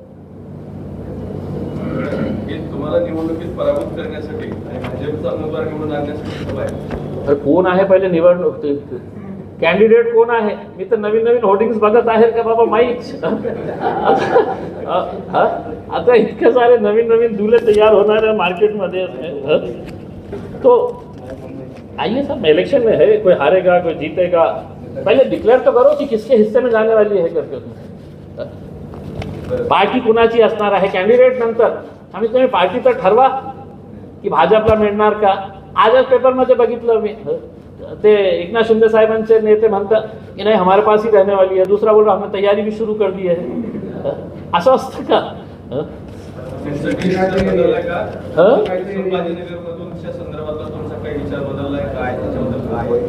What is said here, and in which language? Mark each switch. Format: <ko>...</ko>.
<mr>तुम्हाला निवडणुकीत पराभूत करण्यासाठी आणि भाजपचा उमेदवार निवडून आणण्यासाठी सभा आहे. तर कोण आहे पहिले निवडणूक, कॅन्डिडेट कोण आहे? मी तर नवीन होर्डिंग्स बघत आहे का बाबा माहीत. आता इतके सारे नवीन दुले तयार होणार आहे मार्केटमध्ये. तो</mr> <hi>आइए साहब, इलेक्शन में है, कोई हारेगा कोई जीतेगा, पहले डिक्लेअर तो करो कि किसके हिस्से में जाने वाली है करके उसमें</hi> <mr>पार्टी कुणाची असणार आहे कॅन्डिडेट नंतर आम्ही तुम्ही पार्टी तर ठरवा की भाजपला मिळणार का. आजच पेपरमध्ये बघितलं मी ते एकनाथ शिंदे साहेबांचे नेते म्हणतात की नाही</mr> <hi>हमारे पास ही रहने वाली है, दूसरा बोल रहा हमने तैयारी भी शुरू कर दी है.</hi> <mr>असं असतं का? बदललाय का? संभाजीनगरमधून त्या संदर्भातला तुमचा काही विचार बदललाय काय, त्याच्याबद्दल काय?</mr>